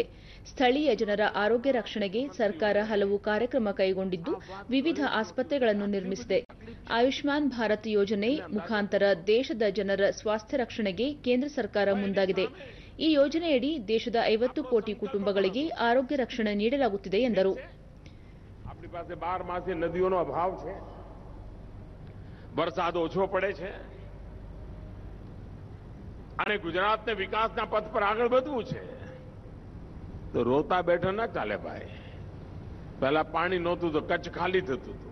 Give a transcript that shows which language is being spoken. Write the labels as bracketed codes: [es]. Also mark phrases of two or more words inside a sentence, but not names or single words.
[kn] ಸ್ಥಳೀಯ ಜನರ ಆರೋಗ್ಯ ರಕ್ಷಣೆಗೆ ಸರ್ಕಾರ ಹಲವು ಕಾರ್ಯಕ್ರಮ ಕೈಗೊಂಡಿದ್ದು, ವಿವಿಧ ಆಸ್ಪತ್ರೆಗಳನ್ನು ನಿರ್ಮಿಸಿದೆ. ಆಯುಷ್ಮಾನ್ ಭಾರತ್ ಯೋಜನೆ ಮುಖಾಂತರ ದೇಶದ ಜನರ ಸ್ವಾಸ್ಥ್ಯ ರಕ್ಷಣೆಗೆ ಕೇಂದ್ರ ಸರ್ಕಾರ ಮುಂದಾಗಿದೆ. ಈ ಯೋಜನೆಯಡಿ ದೇಶದ 50 ಕೋಟಿ ಕುಟುಂಬಗಳಿಗೆ ಆರೋಗ್ಯ ರಕ್ಷಣೆ ನೀಡಲಾಗುತ್ತಿದೆ ಎಂದರು. [gu] આપણી પાસે 12 માસે નદીઓનો અભાવ છે, વરસાદ ઓછો પડે છે અને ગુજરાતને વિકાસના પથ પર આગળ વધવું છે તો રોતા બેઠા ના ચાલે ભાઈ. પહેલા પાણી નહોતું તો કચ્છ ખાલી થતું હતું.